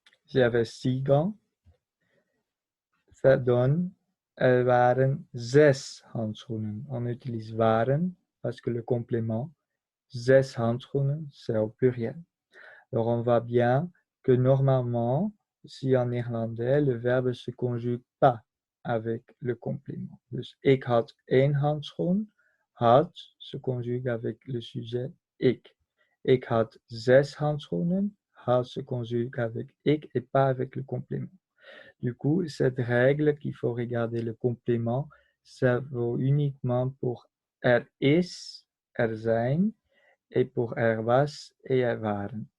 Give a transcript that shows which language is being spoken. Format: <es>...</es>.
<fr>J'avais 6 gants. Ça donne,</fr> <nl>er waren 6 handschoenen.</nl> <fr>On utilise waren parce que le complément,</fr> <nl>6 handschoenen,</nl> <fr>c'est au pluriel. Alors on voit bien que normalement, si en néerlandais, le verbe ne se conjugue pas avec le complément.</fr> <nl>Dus ik had één handschoen.</nl> <fr>Had se conjugue avec le sujet ik.</fr> <nl>Ik had 6 handschoenen.</nl> <fr>Had se conjugue avec ik et pas avec le complément. Du coup, cette règle qu'il faut regarder le complément, ça vaut uniquement pour</fr> <nl>er is, er zijn,</nl> <fr>et pour</fr> <nl>er was</nl> <fr>et</fr> <nl>er waren.</nl>